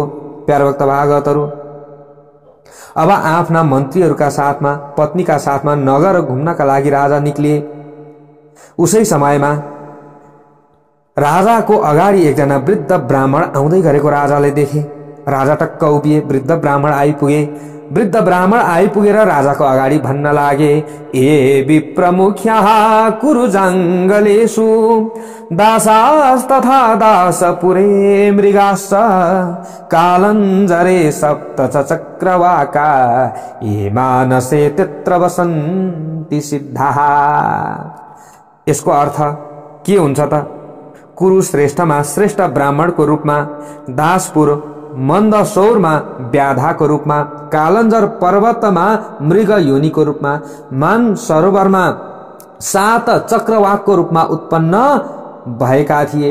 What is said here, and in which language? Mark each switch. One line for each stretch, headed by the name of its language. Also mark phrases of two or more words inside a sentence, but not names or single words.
Nepali: प्यारभक्त भागवतहरु, अब आफ्ना मन्त्रीहरूका साथमा, पत्नीका साथमा नगर घुम्नका लागि राजा निक्लिए। उसै समयमा राजाको अगाडि एकजना वृद्ध ब्राह्मण आउँदै गरेको राजाले देखे। राजा टक्क उभिए। वृद्ध ब्राह्मण आइपुगे। वृद्ध ब्राह्मण आइपुगेर राजाको अगाडि भन्न लागे,
Sanskrit: ए विप्रमुख्याः कुरु जङ्गलेषु दासास्तथा दासपुरे मृगाश्च कालञ्जरे सप्त चक्रवाका ये मानसे तत्र वसन्ति सिद्धाः।
Nepali: यसको अर्थ के हुन्छ त? कुरुश्रेष्ठमा श्रेष्ठ ब्राह्मणको रूपमा, दासपुर मन्दसौरमा व्याधाको रूपमा, कालञ्जर पर्वतमा मृग योनिको रूपमा, मान सरोवरमा 7 चक्रवाकको रूपमा उत्पन्न भएका थिए।